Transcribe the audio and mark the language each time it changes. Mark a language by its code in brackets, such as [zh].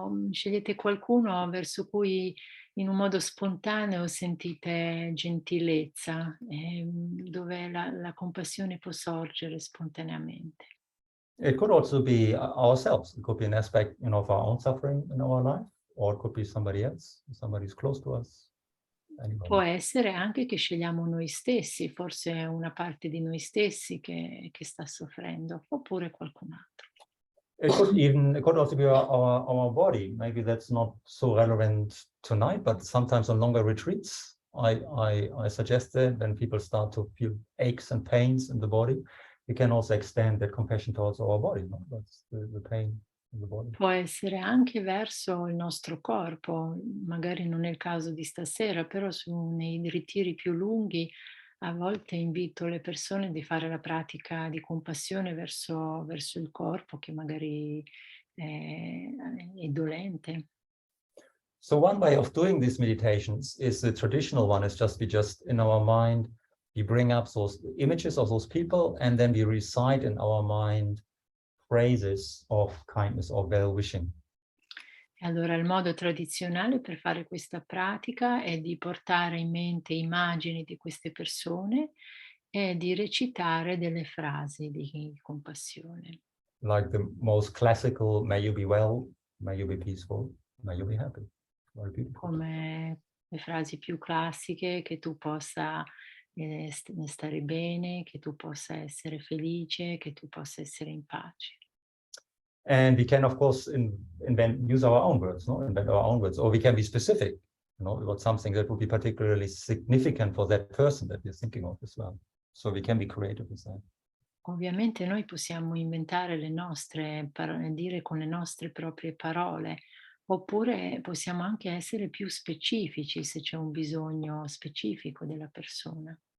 [it] Scegliete qualcuno verso cui in un modo spontaneo sentite gentilezza, dove la compassione può sorgere spontaneamente. [en] It could also be ourselves. It could be an aspect, of our own suffering in our life, or it could be somebody else, somebody who's close to us. Anybody. [it] Può essere anche che scegliamo noi stessi, forse una parte di noi stessi che sta soffrendo, oppure qualcun altro. [en] It could also be our body. Maybe that's not so relevant tonight, but sometimes on longer retreats, I suggest that when people start to feel aches and pains in the body, we can also extend that compassion towards our body. That's the pain in the body. [it] Può essere anche verso il nostro corpo, magari non è il caso di stasera, però nei ritiri più lunghi a volte invito le persone di fare la pratica di compassione verso il corpo che magari è dolente. [en] So one way of doing these meditations is the traditional one, is we just in our mind, we bring up those images of those people and then we recite in our mind phrases of kindness or well-wishing. [it] Allora il modo tradizionale per fare questa pratica è di portare in mente immagini di queste persone e di recitare delle frasi di compassione. [en] Like the most classical, may you be well, may you be peaceful, may you be happy. Very beautiful. [it] Come le frasi più classiche, che tu possa stare bene, che tu possa essere felice, che tu possa essere in pace. [en] And we can, of course, use our own words, invent our own words, or we can be specific, about something that would be particularly significant for that person that we're thinking of as well. So we can be creative with that. [it] Ovviamente noi possiamo inventare le nostre parole, dire con le nostre proprie parole, Oppure possiamo anche essere più specifici se c'è un bisogno specifico della persona.